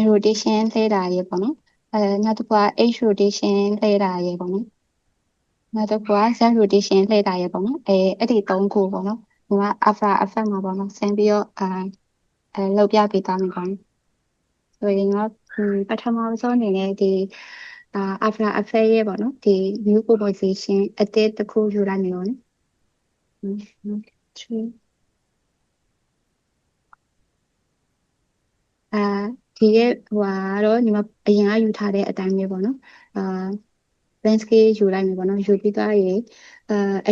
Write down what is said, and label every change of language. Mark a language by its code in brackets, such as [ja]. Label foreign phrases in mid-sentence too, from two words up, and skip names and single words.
[my] rotation လှည့်တာရေပေါ့နော်နောက်တစ်ခုက [en] H rotation [my] လှည့်တာရေပေါ့နော်နောက်တစ်ခုက [en] Z rotation [my] လှည့်တာရေပေါ့နော်အဲ့ဒီ3ခုပေါ့နော်ညီမ After Effects မှာပေါ့နော်ဆင်းပြီးတော့လုပ်ပြပေးသွားမယ်ပေါ့နော်ဆိုရင်တော့ပထမဆုံးအနေနဲ့ဒီ After Effects ရဲ့ပေါ့နော်ဒီ [en] new composition [my] အသစ်တစ်ခုယူလိုက်မယ်ပေါ့နော် ဒီရဲ့တော့ညီမအရင်ကယူထားတဲ့အတိုင်းပဲပေါ့နော်landscape ယူလိုက်မယ်ပေါ့နော်ယူပြီးသွားရင်အ